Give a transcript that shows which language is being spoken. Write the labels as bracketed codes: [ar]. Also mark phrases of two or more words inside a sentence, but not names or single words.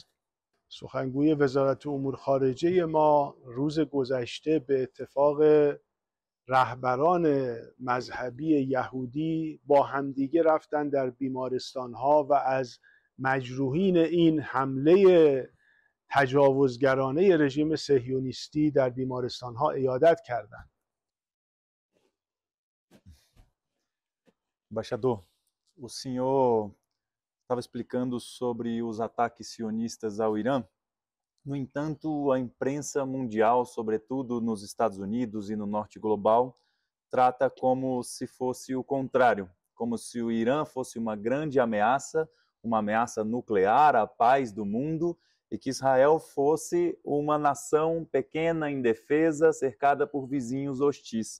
[fa] سخنگوی وزارت امور خارجه ما روز گذشته به اتفاق رهبران مذهبی یهودی با همدیگه رفتن در بیمارستان‌ها و از مجروحین این حمله تجاوزگرانه رژیم صهیونیستی در بیمارستان‌ها عیادت کردند. [pt] Embaixador, o senhor estava explicando sobre os ataques sionistas ao Irã. No entanto, a imprensa mundial, sobretudo nos Estados Unidos e no norte global, trata como se fosse o contrário, como se o Irã fosse uma grande ameaça, uma ameaça nuclear à paz do mundo, e que Israel fosse uma nação pequena, indefesa, cercada por vizinhos hostis.